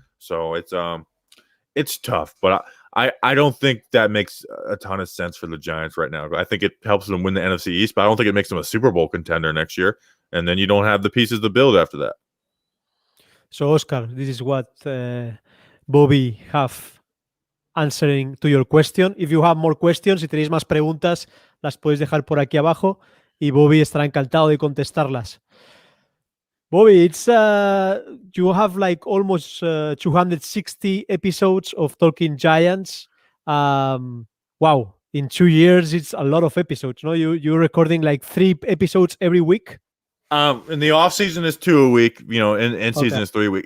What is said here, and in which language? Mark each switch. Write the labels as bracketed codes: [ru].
[en] So it's tough, but I don't think that makes a ton of sense for the Giants right now. I think it helps them win the NFC East, but I don't think it makes them a Super Bowl contender next year. And then you don't have the pieces to build after that. So, Oscar, this is what Bobby have answering to your question. If you have more questions, [es] si tenéis más preguntas, las podéis dejar por aquí abajo y Bobby estará encantado de contestarlas. [en] Bobby, it's you have like almost 260 episodes of Talking Giants. Wow, in 2 years, it's a lot of episodes. No, you're recording like 3 episodes every week. In the off season is 2 a week, you know, and season is 3 a week.